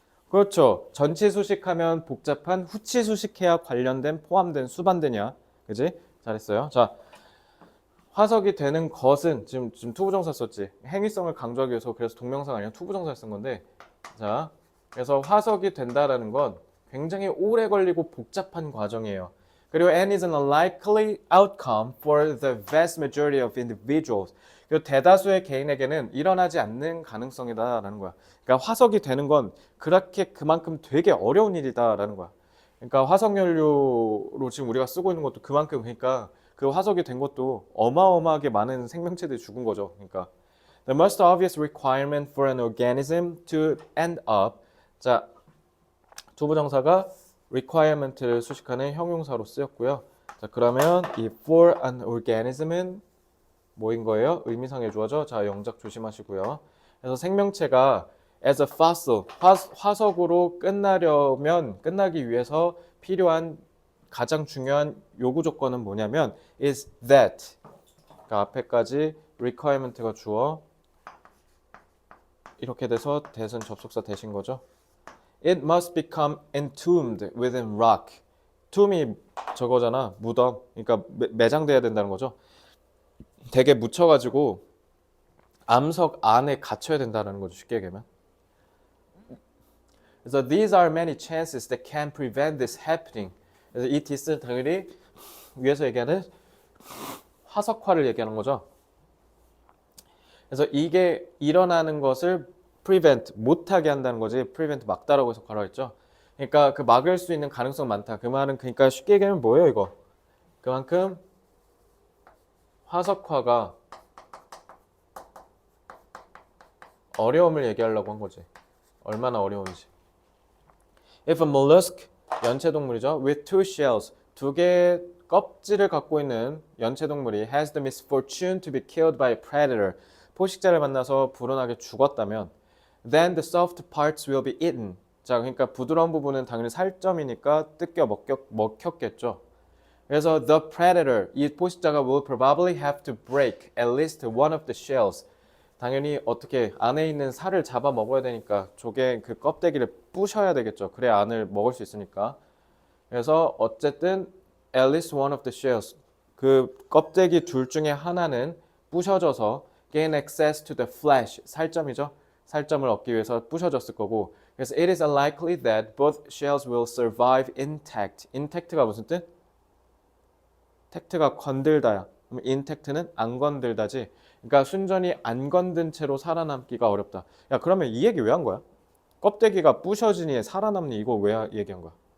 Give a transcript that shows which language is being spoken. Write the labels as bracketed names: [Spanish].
[Korean] 그렇죠. 전치 수식하면 복잡한 후치 수식해야 관련된, 포함된, 수반되냐. 그지? 잘했어요. 자, 화석이 되는 것은 지금 투부정사 썼지. 행위성을 강조하기 위해서 그래서 동명사가 아니라 투부정사를 쓴 건데, 자, 그래서 화석이 된다라는 건 굉장히 오래 걸리고 복잡한 과정이에요. 그리고 [English] and is an unlikely outcome for the vast majority of individuals. [Korean] 그리고 대다수의 개인에게는 일어나지 않는 가능성이다라는 거야. 그러니까 화석이 되는 건 그만큼 되게 어려운 일이다라는 거야. 그러니까 화석연료로 지금 우리가 쓰고 있는 것도 그만큼, 그러니까 그 화석이 된 것도 어마어마하게 많은 생명체들이 죽은 거죠. 그러니까 [English] the most obvious requirement for an organism to end up. [Korean] 자, 투부정사가 requirement를 수식하는 형용사로 쓰였고요. 자, 그러면 이 for an organism은 뭐인 거예요? 의미상의 주어죠. 자, 영작 조심하시고요. 그래서 생명체가 [English] as a fossil, [Korean] 화석으로 끝나기 위해서 필요한 가장 중요한 요구 조건은 뭐냐면 [English] is that. [Korean] 그러니까 앞에까지 requirement가 주어 이렇게 돼서 that은 접속사 대신 거죠. [English] It must become entombed within rock. [Korean] tomb이 저거잖아. 무덤. 그러니까 매장돼야 된다는 거죠. 되게 묻혀가지고 암석 안에 갇혀야 된다는 거죠. 쉽게 얘기하면. 그래서 [English] these are many chances that can prevent this happening. [Korean] 그래서 이 this는 당연히 위에서 얘기하는 화석화를 얘기하는 거죠. 그래서 이게 일어나는 것을 prevent, 못하게 한다는 거지. prevent 막다라고 해서 괄호가 있죠. 그러니까 그 막을 수 있는 가능성 많다. 그 말은 그러니까 쉽게 얘기하면 뭐예요 이거? 그만큼 화석화가 어려움을 얘기하려고 한 거지. 얼마나 어려운지. [English] If a mollusk, [Korean] 연체동물이죠. [English] with two shells, [Korean] 두 개의 껍질을 갖고 있는 연체동물이 [English] has the misfortune to be killed by a predator, [Korean] 포식자를 만나서 불운하게 죽었다면 [English] then the soft parts will be eaten. [Korean] 자, 그러니까 부드러운 부분은 당연히 살점이니까 뜯겨 먹혔겠죠. 그래서 [English] the predator, [Korean] 이 포식자가 [English] will probably have to break at least one of the shells. [Korean] 당연히 어떻게 안에 있는 살을 잡아 먹어야 되니까 조개 그 껍데기를 부셔야 되겠죠. 그래야 안을 먹을 수 있으니까. 그래서 어쨌든 [English] at least one of the shells, [Korean] 그 껍데기 둘 중에 하나는 부셔져서 [English] gain access to the flesh, [Korean] 살점이죠. 살점을 얻기 위해서 부셔졌을 거고. [English] 그래서 it is unlikely that both shells will survive intact. [Korean] intact가 무슨 뜻? tact가 건들다야. 그럼 intact는 안 건들다지. 그러니까 순전히 안 건든 채로 살아남기가 어렵다. 야, 그러면 이 얘기 왜 한 거야? 껍데기가 부셔지니 살아남니 이거 왜 얘기한 거야?